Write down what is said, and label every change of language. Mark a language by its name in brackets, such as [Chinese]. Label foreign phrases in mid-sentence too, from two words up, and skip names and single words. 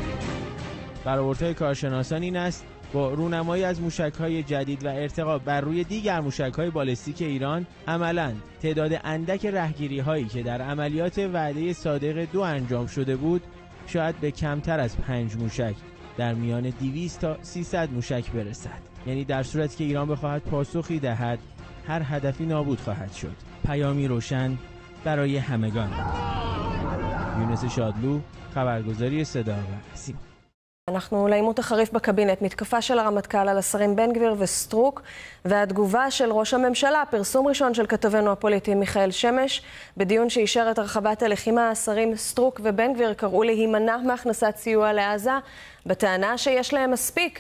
[Persian] برآوردهای کارشناسان این است با رونمایی از موشک‌های جدید و ارتقا بر روی دیگر موشک‌های بالستیک ایران عملاً تعداد اندک رهگیری‌هایی که در عملیات وعده صادق 2 انجام شده بود شاید به کمتر از 5 موشک در میان 200 تا 300 موشک برسد. یعنی در صورتی که ایران بخواهد پاسخی دهد هر هدفی نابود خواهد شد. پیامی روشن برای همگان. یونس شادلو، خبرگزاری صدا و سیما. [Hebrew] אנחנו לעימות החריף בקבינט, מתקפה של הרמטכ"ל על השרים בן גביר וסטרוק והתגובה של ראש הממשלה, פרסום ראשון של כתבנו הפוליטי מיכאל שמש. בדיון שאישר את הרחבת הלחימה, השרים סטרוק ובן גביר קראו להימנע מהכנסת סיוע לעזה בטענה שיש להם מספיק.